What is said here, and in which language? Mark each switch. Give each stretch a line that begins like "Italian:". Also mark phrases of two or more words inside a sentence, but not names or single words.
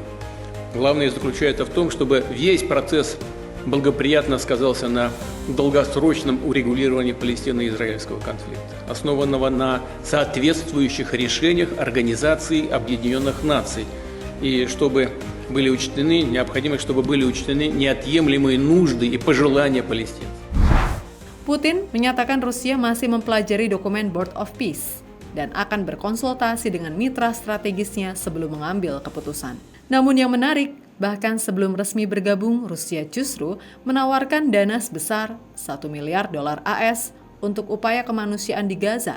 Russian: Главное заключается в том, чтобы весь процесс благоприятно сказался на долгосрочном урегулировании палестино-израильского конфликта, основанного на соответствующих решениях Организации Объединенных Наций, и чтобы были учтены, необходимо, чтобы были учтены неотъемлемые нужды и пожелания палестинцев.
Indonesian: Putin menyatakan Rusia masih mempelajari dokumen Board of Peace dan akan berkonsultasi dengan mitra strategisnya sebelum mengambil keputusan. Namun yang menarik, bahkan sebelum resmi bergabung, Rusia justru menawarkan dana sebesar $1 miliar AS untuk upaya kemanusiaan di Gaza.